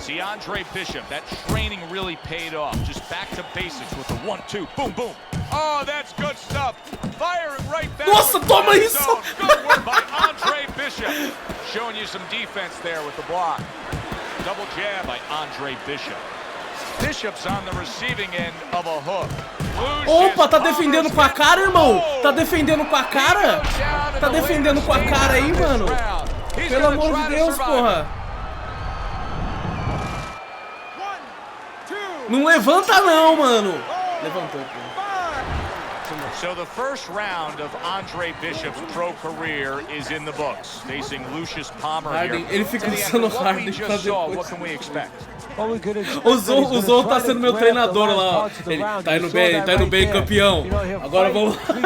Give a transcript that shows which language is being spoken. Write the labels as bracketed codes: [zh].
[en] See, Andre Bishop, that training really paid off. Just back to basics with the 1-2, boom, boom. Oh, that's good stuff. Firing right back. [pt] Nossa, toma isso! [en] Good work by Andre Bishop. Showing you some defense there with the block. Double jab by Andre Bishop. Bishop's on the receiving end of a hook. [pt] Opa, tá defendendo com a cara, irmão? Tá defendendo com a cara? Tá defendendo com a cara aí, mano? Pelo amor de Deus, porra. Não levanta não, mano. Levantou, porra. [en] So the first round of Andre Bishop's pro career is in the books, facing Lucius Palmer here. [pt] Ele fica usando o Harden pra depois. [en] What can we expect? [pt] O Zou tá sendo meu treinador lá, ó. Ele tá indo bem, campeão. Agora vamos.